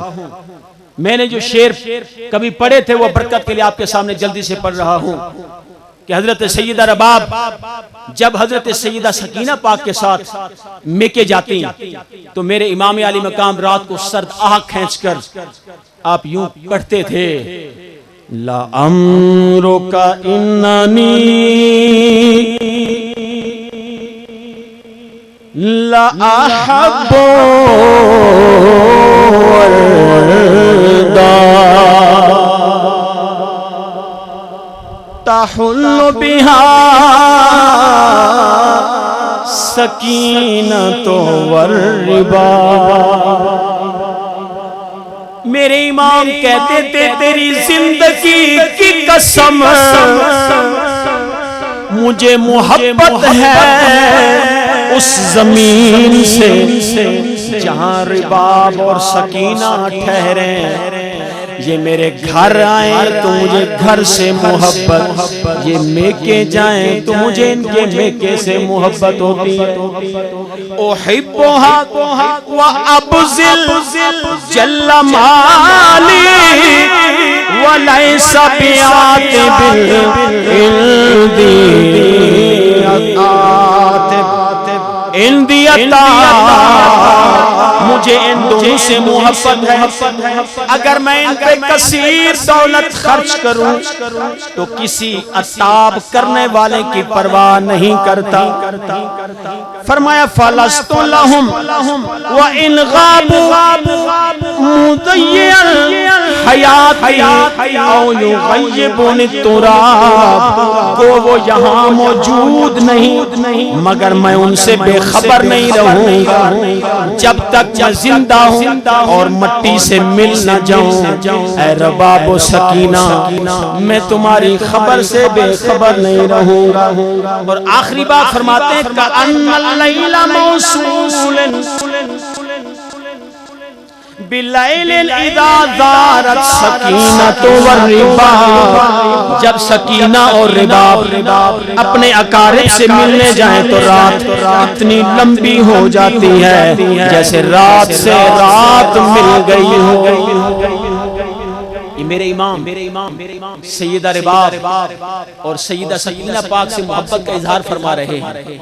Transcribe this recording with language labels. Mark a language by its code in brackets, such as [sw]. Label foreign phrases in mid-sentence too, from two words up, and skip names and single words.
[hi] मैंने जो शेर कभी पढ़े थे वो बरकत के लिए आपके सामने जल्दी से पढ़ रहा हूं कि हजरत सैयदा रबाब जब हजरत सैयदा सकीना पाक के साथ मेके जाती तो मेरे इमाम आली मकाम रात को सर्द आह खींचकर आप यूं पढ़ते थे, [ar] لعمرك إنني لأحب دارا تحل بها سكينة والرباب. [hi] मेरे इमाम कहते थे तेरी जिंदगी की कसम मुझे मोहब्बत है उस जमीन से जहां रिबाब और सकीना ठहरे। ये मेरे घर आए तो मुझे घर से मोहब्बत, ये मेके जाएं तो मुझे इनके मेके से मोहब्बत होती है। [ar] أحبها و أبذل جل مالي و ليس بعاتب عندية. [hi] मुझे इन दोनों से मोहब्बत है। अगर मैं इन पे कसीर दौलत खर्च करूं तो किसी अताब करने वाले की परवाह नहीं करता। [ar] फरमाया فلست لهم و إن غابوا مضيعا حياتي أو يغيبني التراب. [hi] को वो यहाँ मौजूद नहीं मगर मैं उनसे बेखबर नहीं रहूंगा जब तक मैं जिंदा हूँ और मट्टी से मिल न जाऊं। ऐ रबाब व सकीना मैं तुम्हारी खबर से बेखबर नहीं रहूंगा। और आखिरी बात फरमाते हैं [ar] كأن الليل موصولا بليل إذا زارت سكينة والرباب. [hi] जब सकीना और रिबाब अपने अकारिब से मिलने जाएं तो रात इतनी लंबी हो जाती है जैसे रात से रात मिल गई हो। ये मेरे इमाम सैयदा रिबाब और सैयदा सकीना पाक से मोहब्बत का इजहार फरमा रहे हैं।